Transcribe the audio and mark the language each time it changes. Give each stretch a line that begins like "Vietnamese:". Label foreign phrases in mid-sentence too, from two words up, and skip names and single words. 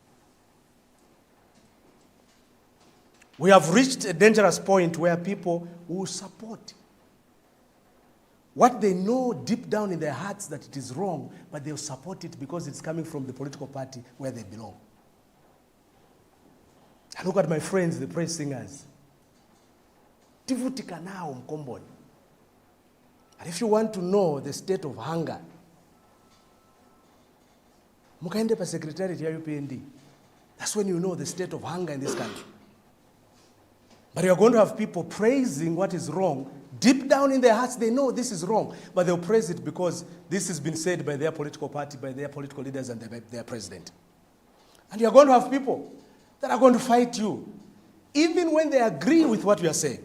English: We have reached a dangerous point where people will support what they know deep down in their hearts that it is wrong, but they'll support it because it's coming from the political party where they belong. I look at my friends, the praise singers.
Nyanja: Tivutika nao mkomboni.
English: And if you want to know the state of hunger,
Nyanja: mukaende pa secretariat ya UPND.
English: That's when you know the state of hunger in this country. But you're going to have people praising what is wrong. Deep down in their hearts, they know this is wrong, but they'll praise it because this has been said by their political party, by their political leaders, and their president. And you're going to have people that are going to fight you, even when they agree with what you are saying.